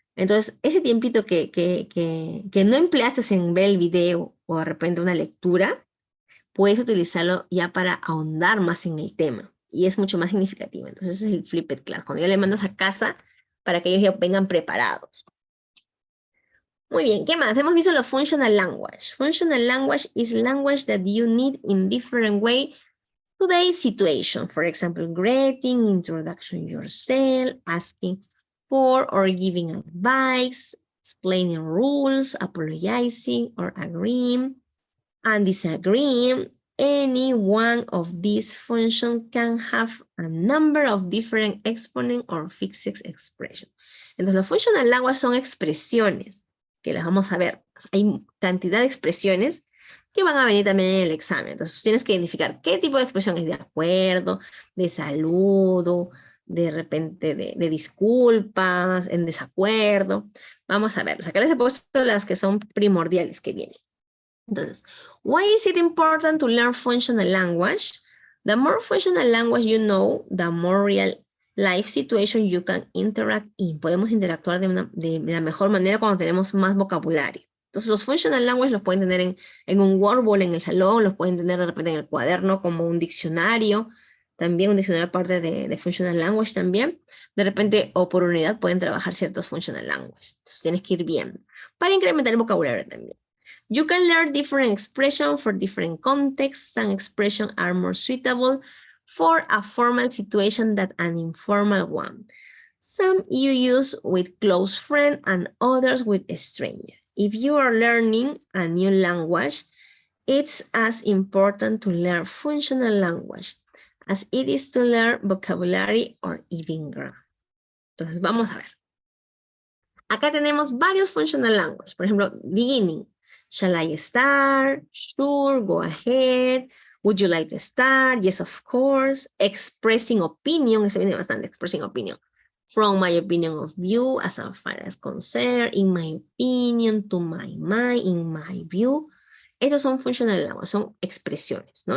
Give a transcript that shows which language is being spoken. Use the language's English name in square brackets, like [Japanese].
[Spanish] Entonces, ese tiempito que no empleaste en ver el video o de repente una lectura, puedes utilizarlo ya para ahondar más en el tema y es mucho más significativo. Entonces, ese es el flipped class, cuando ya le mandas a casa para que ellos ya vengan preparados. Muy bien, ¿qué más? Hemos visto lo functional language. [English] Functional language is language that you need in different way today's situation. For example, greeting, introduction yourself, asking for or giving advice, explaining rules, apologizing or agreeing, and disagreeing. Any one of these functions can have a number of different exponent or fixed expressions. [Spanish] Entonces, los functional language son expresiones que las vamos a ver. Hay cantidad de expresiones que van a venir también en el examen. Entonces tienes que identificar qué tipo de expresión es de acuerdo, de saludo, de repente de disculpas, en desacuerdo. Vamos a ver, acá les he puesto las que son primordiales que vienen. [English] Entonces, why is it important to learn functional language? The more functional language you know, the more real life situation you can interact in. [Spanish] Podemos interactuar de la mejor manera cuando tenemos más vocabulario. Entonces, los functional language los pueden tener en un Wordball en el salón, los pueden tener de repente en el cuaderno como un diccionario, también un diccionario aparte de functional language también. De repente, o por unidad, pueden trabajar ciertos functional language. Entonces, tienes que ir viendo para incrementar el vocabulario también. [English] You can learn different expressions for different contexts. Some expressions are more suitable for a formal situation than an informal one. Some you use with close friends and others with a stranger. If you are learning a new language, it's as important to learn functional language as it is to learn vocabulary or even grammar. [Spanish] Entonces, vamos a ver. Acá tenemos varios functional language. Por ejemplo, beginning. [English] Shall I start? Sure, go ahead. Would you like to start? Yes, of course. Expressing opinion. [Spanish] Eso viene bastante, expressing opinion. [English] From my opinion of view, as far as concerned, in my opinion, to my mind, in my view. [Spanish] Estos son functional language, son expresiones, ¿no?